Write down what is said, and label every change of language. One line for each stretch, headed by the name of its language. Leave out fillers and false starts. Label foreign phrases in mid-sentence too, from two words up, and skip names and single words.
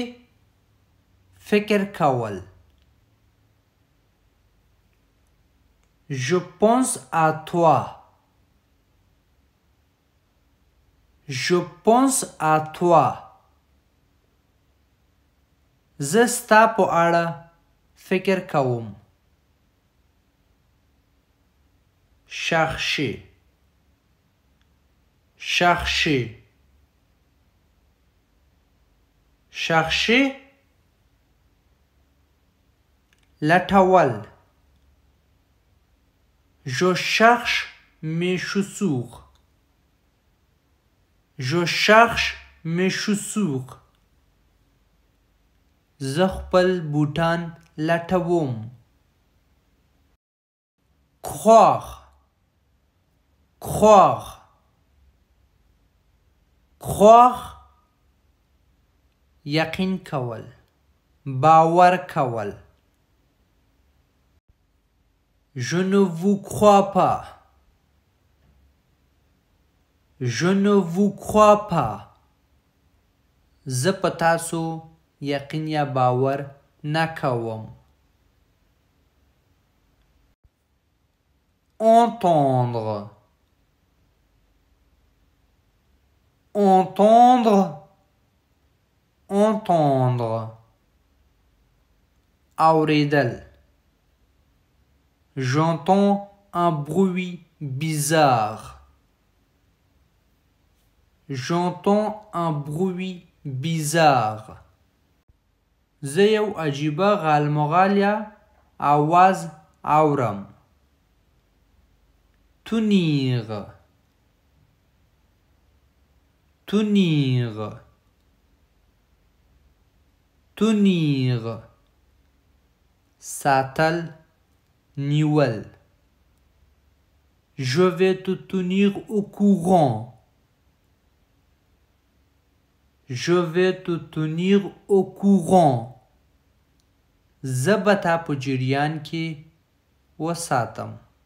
Pashto: فکر کول.
French: Je pense à toi. Je pense à toi.
Pashto: زه ستا په اړه فکر کوم.
French: Chercher. Chercher. Chercher.
Pashto: لټول.
French: Je cherche mes chaussures. Je cherche mes chaussures.
Pashto: زه خپل بوټان لټوم.
French: Croire. Croire. Croire.
Pashto: یقین کول. باور کول.
French: Je ne vous crois pas. Je ne vous crois pas.
Pashto: زه په تاسو یقین یا باور نکوم.
French: Entendre. Entendre. Entendre. اوریدل. J'entends un bruit bizarre. J'entends un bruit bizarre.
Pashto: زه یو عجیبه غالمغالیه آواز اورم.
French: Tenir. Tenir. Tenir.
Pashto: ساتل. نیول.
French: Je vais te tenir au courant. Je vais te tenir au courant.
Pashto: زه به تا په جریان کې وساتم.